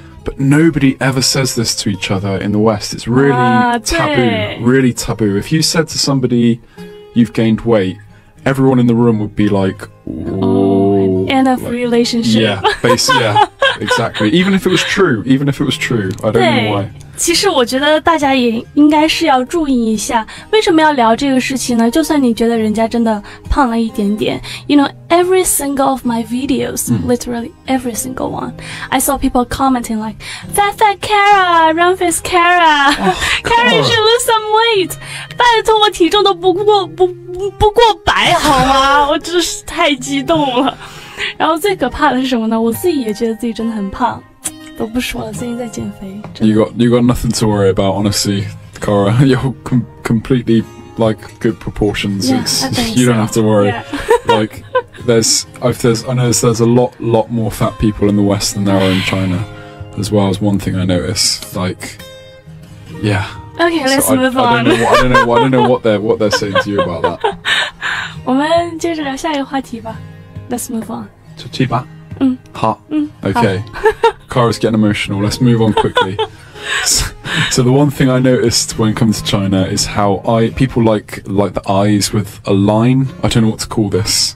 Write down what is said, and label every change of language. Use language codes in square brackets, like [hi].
[en] But nobody ever says this to each other in the West. It's really taboo, really taboo. If you said to somebody, "You've gained weight," everyone in the room would be like, "Oh, end of relationship." Yeah, basically, yeah, exactly. Even if it was true, I don't know why. [zh] 其实我觉得大家也应该是要注意一下，为什么要聊这个事情呢？就算你觉得人家真的胖了一点点 [en] ，you know, every single of my videos, literally every single one, I saw people commenting like, "Fat Cara, round face Cara, Cara you should lose some weight." [zh] 拜托，我体重都不过100好吗？我真是太激动了。然后最可怕的是什么呢？我自己也觉得自己真的很胖。都不说了，最近在减肥。 [en] You got nothing to worry about, honestly, Cara. You're completely like good proportions. You don't have to worry. Yeah. Like I know there's a lot more fat people in the West than there are in China, as well as one thing I notice. Like, yeah. Okay, let's move on. I don't know what they're saying to you about that. [zh] 我们接着聊下一个话题吧。 [en] Let's move on. [zh] 去吧。好。Okay. [en] Cara's getting emotional. Let's move on quickly. So the one thing I noticed when it comes to China is how people like the eyes with a line. I don't know what to call this.